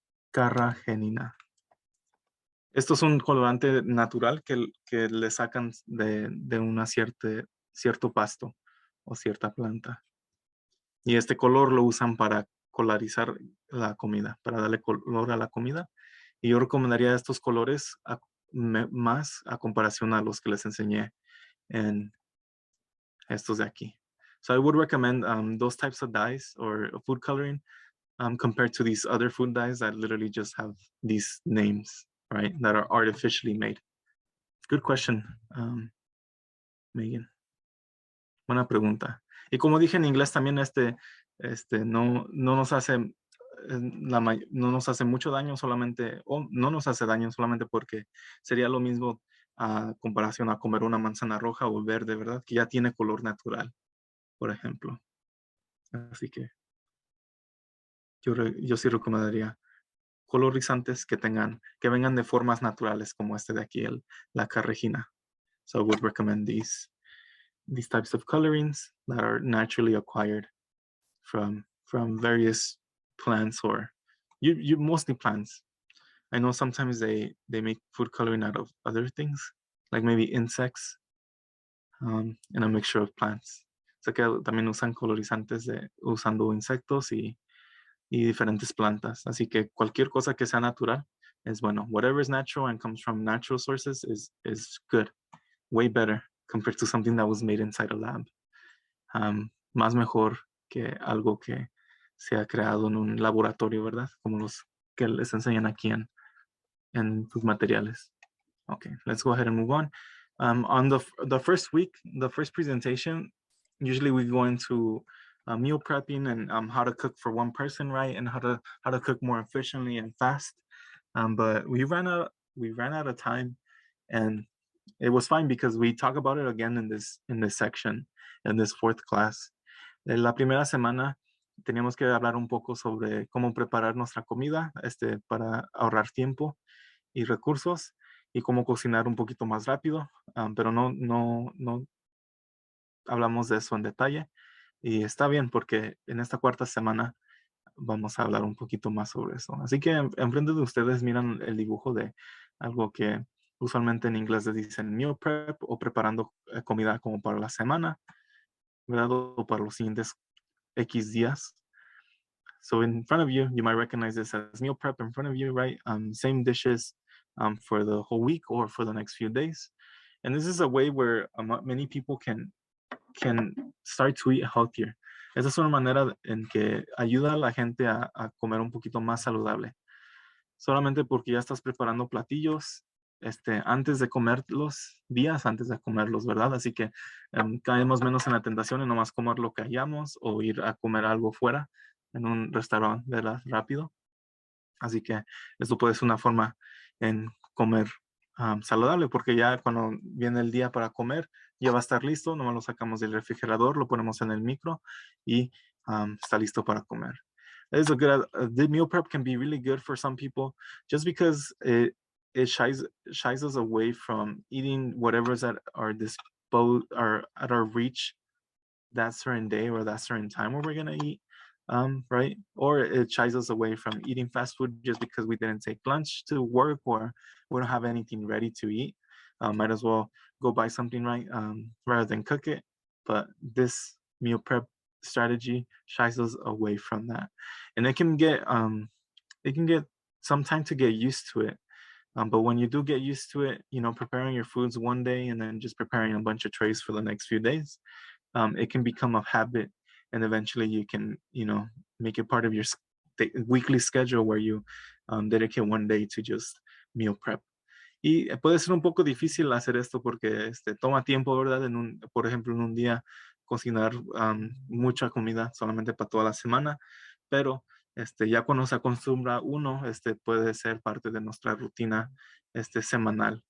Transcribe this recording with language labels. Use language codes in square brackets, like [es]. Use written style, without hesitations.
[es] Carragenina. Esto es un colorante natural que le sacan de una cierto pasto o cierta planta. Y este color lo usan para colorizar la comida, para darle color a la comida. Y yo recomendaría estos colores más a comparación a los que les enseñé en estos de aquí. [en] So I would recommend those types of dyes or food coloring compared to these other food dyes that literally just have these names, right? That are artificially made. Good question, Megan. [es] Buena pregunta. Y como dije en inglés también, no nos hace no nos hace mucho daño solamente, o no nos hace daño solamente porque sería lo mismo a comparación a comer una manzana roja o verde, ¿verdad? Que ya tiene color natural, por ejemplo. Así que yo sí recomendaría colorizantes que vengan de formas naturales como de aquí, la carregina. [en] So I would recommend these types of colorings that are naturally acquired from various plants or you mostly plants. I know sometimes they make food coloring out of other things, like maybe insects, and a mixture of plants. [es] O sea que también usan colorizantes usando insectos y diferentes plantas. Así que cualquier cosa que sea natural es bueno. [en] Whatever is natural and comes from natural sources is good. Way better compared to something that was made inside a lab. [es] Más mejor que algo que se ha creado en un laboratorio, ¿verdad? Como los que les enseñan aquí en tus materiales. [en] Okay, let's go ahead and move on. On the first week, the first presentation, usually we go into meal prepping and how to cook for one person, right? And how to cook more efficiently and fast. But we ran out of time, and it was fine because we talk about it again in this section, in this fourth class. [es] La primera semana teníamos que hablar un poco sobre cómo preparar nuestra comida, para ahorrar tiempo y recursos y cómo cocinar un poquito más rápido, pero no hablamos de eso en detalle. Y está bien porque en esta cuarta semana vamos a hablar un poquito más sobre eso. Así que enfrente de ustedes miran el dibujo de algo que usualmente en inglés le dicen meal prep o preparando comida como para la semana, ¿verdad? O para los siguientes X días. [en] So in front of you, you might recognize this as meal prep in front of you, right? Same dishes for the whole week or for the next few days. And this is a way where many people can start to eat healthier. [es] Esa es una manera en que ayuda a la gente a comer un poquito más saludable. Solamente porque ya estás preparando platillos antes de comerlos, días antes de comerlos, ¿verdad? Así que caemos menos en la tentación de nomás comer lo que hayamos o ir a comer algo fuera en un restaurante, ¿verdad? Rápido. Así que esto puede ser una forma en comer saludable, porque ya cuando viene el día para comer, ya va a estar listo, nomás lo sacamos del refrigerador, lo ponemos en el micro y está listo para comer. [en] The meal prep can be really good for some people just because it shies us away from eating whatever's at our or at our reach that certain day or that certain time where we're gonna eat, right? Or it shies us away from eating fast food just because we didn't take lunch to work or we don't have anything ready to eat. Might as well go buy something, right? Rather than cook it. But this meal prep strategy shies us away from that, and it can get some time to get used to it. But when you do get used to it, preparing your foods one day and then just preparing a bunch of trays for the next few days, it can become a habit, and eventually you can make it part of your weekly schedule where you dedicate one day to just meal prep. [es] Y puede ser un poco difícil hacer esto porque toma tiempo, ¿verdad? Por ejemplo, en un día cocinar mucha comida solamente para toda la semana, pero ya cuando se acostumbra uno, puede ser parte de nuestra rutina semanal.